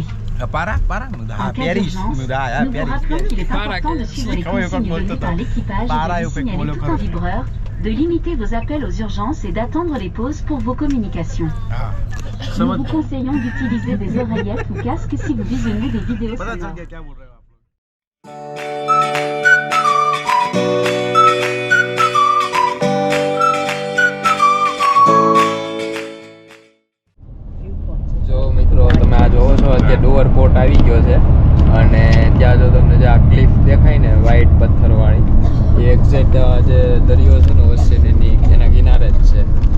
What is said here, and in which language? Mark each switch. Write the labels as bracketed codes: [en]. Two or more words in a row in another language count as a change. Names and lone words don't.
[fr] En cas d'urgence, nous vous rappelons qu'il est important de suivre les consignes données par l'équipage et de signaler tout en vibreur, de limiter vos appels aux urgences et d'attendre les pauses pour vos communications. Nous vous conseillons d'utiliser des oreillettes ou casques si vous visionnez des vidéos sonores. [gu] જો મિત્રો તમે આ જોવો છો અત્યારે ડોવર પોર્ટ આવી ગયો છે અને ત્યાં જો તમને જે આ ક્લિફ દેખાય ને વ્હાઈટ પથ્થરવાળી એ એક્ઝેક્ટ જે દરિયો છે ને ઓશિયન એના કિનારે જ છે.